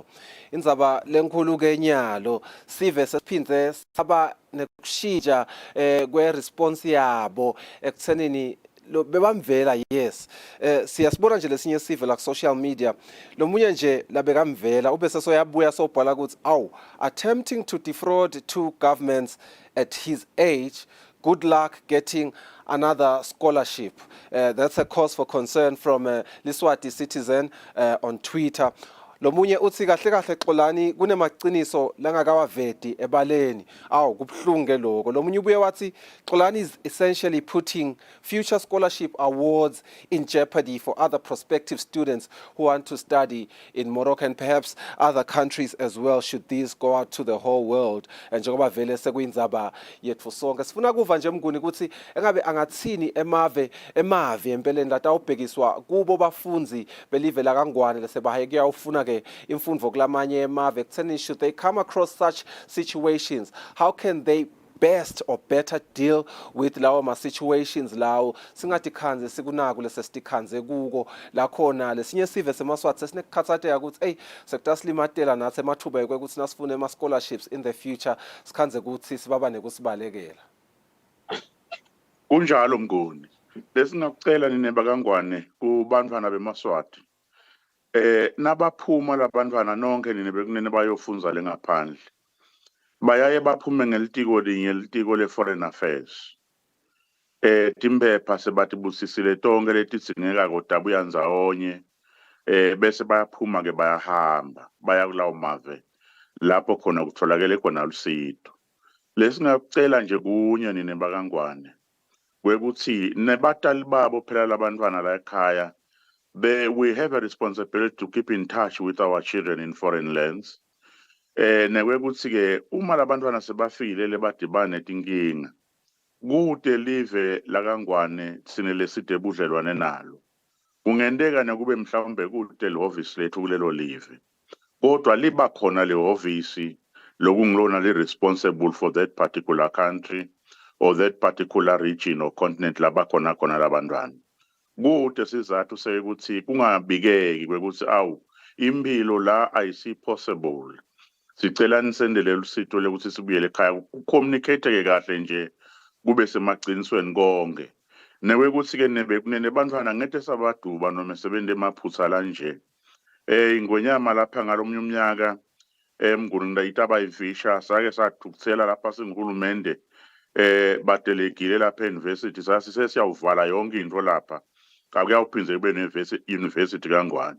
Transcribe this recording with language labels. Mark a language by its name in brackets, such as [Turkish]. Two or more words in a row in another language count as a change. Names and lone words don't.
[Swati] Indzaba lenkulu-ke nyalo sive sesiphindze saba nekushintsha kwe-response yabo ekuthenini bebamvela yes siyasibona nje lesinye sive la [English] social media [Swati] lomunye nje labekamvela ubese soyabuya sobhala ukuthi awu [English] attempting to defraud two governments at his age, good luck getting another scholarship. That's a cause for concern from Liswati Citizen on Twitter. [Swati] Lomunye uthi kahle kahle xolani kunemaqiniso langakawavedi ebaleni awu kubhlunge lokho. Lomunye ubuye wathi [English] xolani is essentially putting future scholarship awards in jeopardy for other prospective students who want to study in Morocco and perhaps other countries as well should these go out to the whole world. [Swati] And njengoba vele sekuyindzaba yethu sonke sifuna kuva nje mnguni ukuthi engabe angathini emave empeleni latawubhekiswa kubo bafundzi belive la kaNgwane lesebahaye kuyawufuna imfundo kulamanye emave ekutheni [English] should they come across such situations, how can they best or better deal with [Swati] lawo ma-situations lawo singatikhanze sikunaku lesesitikhanze kuko lakhona lesinye sive semaswati sesinekukhathateka ukuthi eyi sekutasilimatela nathi emathuba ekwekuthi nasifune ama-scholarships [English] in the future [Swati] sikhanze ukuthi sibabane kusibalekela. Kunjalo mnguni lesingakucela nine bakaNgwane kubantwana bemaswati nabaphuma labantwana nonke nine bekunene bayofundza lengaphandle bayaye baphume ngelitiko linye litiko le-Foreign Affairs timpepha sebatibusisile tonke letidzingeka kodabuya ndzawonye bese bayaphuma ke bayahamba baya kulawo mave lapho khona kutholakele khona lusito. Lesingakucela nje kunye nine bakaNgwane wekuthi nebatali babo phela labantwana la ekhaya [English] we have a responsibility to keep in touch with our children in foreign lands. [Swati] Nekwekuthi ke uma labantwana sebafile lebadibana netinkinga kude live lakangwane sine leside budlelwane nalo. Kungenteka nekube mhlawumbe kude lehhovisi lethu kulelo live. Kodwa liba khona lehhovisi lokungilona li [English] responsible for that particular country or that particular region or continent [Swati] labakhona khona labantwana. Kude sizathu sekuthi kungabikeki kwekuthi awu impilo la ayisi possible. Sicela nisendele lusito lekuthi sibuyele ekhaya communicate ke kahle nje kube semaqinisweni konke. Newekuthi ke nebekunene bantwana ngeke sabaduba noma sebende emaphutsa kanje. Ingonyama lapha ngalomnye umnyaka emnguni itaba ivisha sake sathukuthela lapha singihulumende badelegile lapha euniversity sasise siyawuvala yonke into lapha akuyawuphindze kube university kangwane.